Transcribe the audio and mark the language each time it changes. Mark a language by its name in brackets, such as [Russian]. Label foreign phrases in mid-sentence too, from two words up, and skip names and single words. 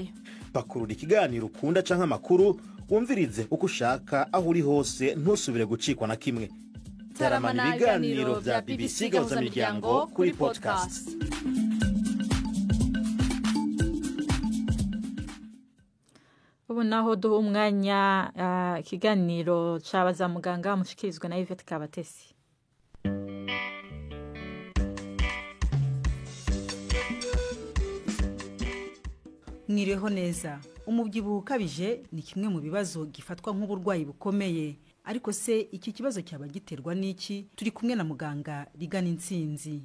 [Rundi] Pakurura ikiganiro ukunda canke amakuru wumvirize uko ushaka aho uri hose ntusubire gucikwa na kimwe. Taramana ibiganiro bya BBC gahuza miryango kuri podcast. Ubu naho duha umwanya ikiganiro c'abaza muganga mushikirizwa na Yvette Kabatesi. Mwireho neza. [Kinyarwanda] Umubyibuho ukabije ni kimwe mu bibazo gifatwa nk'uburwayi bukomeye. Ariko se iki kibazo cyaba giterwa n'iki? Turi kumwe na muganga Rigana Intsinzi.